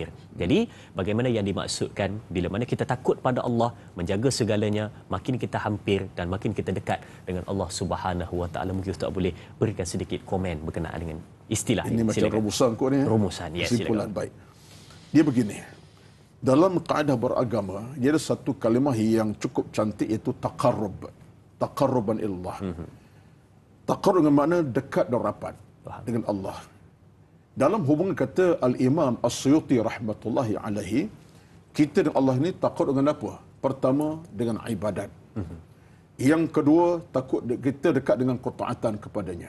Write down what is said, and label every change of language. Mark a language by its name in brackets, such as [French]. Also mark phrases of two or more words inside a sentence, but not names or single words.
[Malay] Jadi bagaimana yang dimaksudkan bila mana kita takut pada Allah, menjaga segalanya, makin kita hampir dan makin kita dekat dengan [Arabic] الله سبحانه وتعالى. [Malay] Mungkin Ustaz boleh berikan sedikit komen berkenaan dengan istilah ini. Macam silakan. Rumusan kot ni. Rumusan, ya, kesimpulan, baik. Dia begini. Dalam kaedah beragama, dia ada satu kalimah yang cukup cantik, iaitu taqarrub. [Arabic] تقرباً إلى الله. [Malay] Taqarrub dengan makna dekat dan rapat dengan Allah. Dalam hubungan, kata Al-Imam As-Suyuti [Arabic] رحمة الله عليه, [Malay] kita dengan Allah ini taqarrub dengan apa? Pertama, dengan ibadat. Yang kedua, takut kita dekat dengan ketaatan kepadanya.